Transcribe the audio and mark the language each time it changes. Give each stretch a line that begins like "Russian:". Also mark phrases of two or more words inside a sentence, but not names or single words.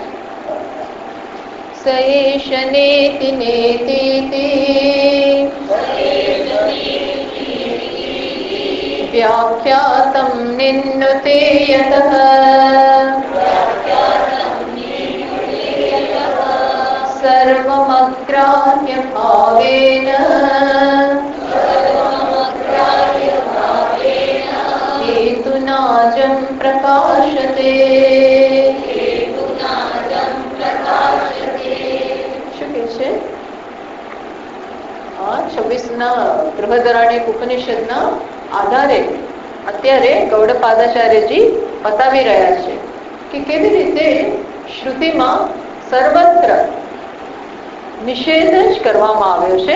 Sanskrit: स एष नेति नेतीति व्याख्यातं निन्नुते यतः सर्वमग्राह्य भावेन हेतुनाजं प्रकाशते।
Gujarati: શું કે છે? 26ના બૃહદારણ્યક ઉપનિષદના આધારે અત્યારે ગૌડપાદાચાર્યજી બતાવી રહ્યા છે કે કેવી રીતે શ્રુતિમાં સર્વત્ર નિષેધ જ કરવામાં આવ્યો છે.